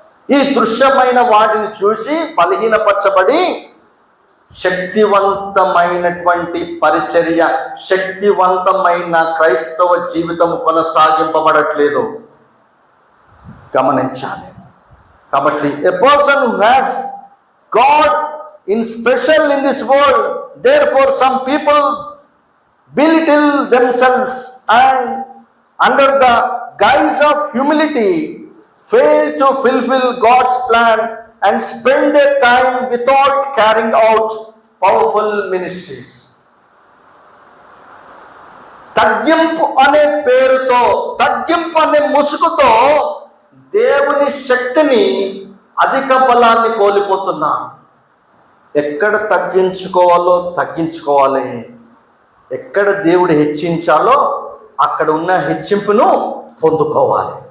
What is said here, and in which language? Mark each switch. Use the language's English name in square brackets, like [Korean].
[Telugu] ఈ దృశ్యమైన వాటిని చూసి బలహీనపరచబడి శక్తివంతమైనటువంటి పరిచర్య, శక్తివంతమైన క్రైస్తవ జీవితం కొనసాగింపబడట్లేదు. గమనించాలి. కాబట్టి [English] a person who has God in special in this world, therefore some people belittle themselves and under the guise of humility fail to fulfill God's plan and spend their time without carrying out powerful ministries. [Telugu] తగ్గింపు అనే పేరుతో, తగ్గింపు అనే ముసుగుతో దేవుని శక్తిని, అధిక బలాన్ని కోల్పోతున్నాం. ఎక్కడ తగ్గించుకోవాలో తగ్గించుకోవాలి, ఎక్కడ దేవుడు హెచ్చించాలో అక్కడ ఉన్న హెచ్చింపును పొందుకోవాలి.